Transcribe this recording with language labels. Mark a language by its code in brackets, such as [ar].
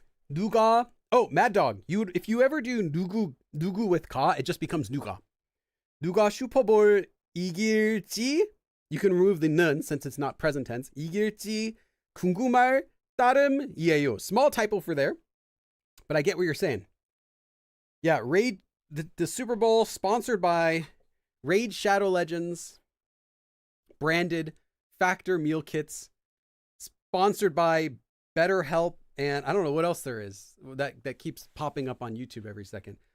[en] 누가, oh, Mad Dog. If you ever do 누구 with 가, it just becomes 누가. [ko] 누가 슈퍼볼 이길지, [en] you can remove the 는 since it's not present tense. [ko] 이길지 궁금할 따름이에요. [en] Small typo for there, but I get what you're saying. Yeah, Raid, the Super Bowl sponsored by Raid Shadow Legends, branded Factor meal kits, sponsored by BetterHelp, and I don't know what else there is that keeps popping up on YouTube every second.